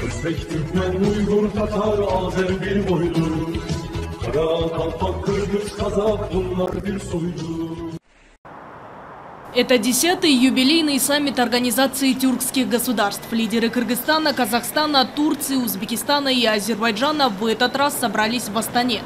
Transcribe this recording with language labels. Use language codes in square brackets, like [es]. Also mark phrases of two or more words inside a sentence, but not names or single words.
[tr] Özbek, Türkmen, Uygur, Tatar, Azer bir boylu. Kara, Kalpak, Kırgız, Kazak bunlar bir soylu. [ru] Это 10-й юбилейный саммит Организации тюркских государств. Лидеры Кыргызстана, Казахстана, Турции, Узбекистана и Азербайджана в этот раз собрались в Астане.